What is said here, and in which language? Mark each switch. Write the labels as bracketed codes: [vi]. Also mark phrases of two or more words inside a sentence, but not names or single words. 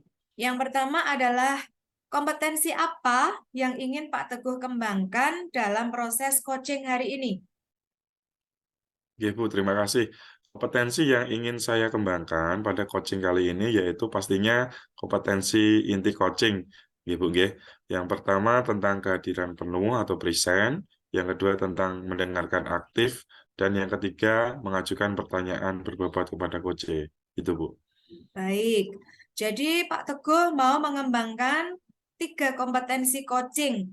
[id] Yang pertama adalah kompetensi apa yang ingin Pak Teguh kembangkan dalam proses coaching hari ini? Oke Bu, terima kasih. Kompetensi yang ingin saya kembangkan pada coaching kali ini yaitu pastinya kompetensi inti coaching. [jv] Nggih, Bu, nggih. [id] Yang pertama tentang kehadiran penuh atau present, yang kedua tentang mendengarkan aktif, dan yang ketiga mengajukan pertanyaan berbobot kepada coach. Itu Bu. Baik, jadi Pak Teguh mau mengembangkan 3 kompetensi coaching.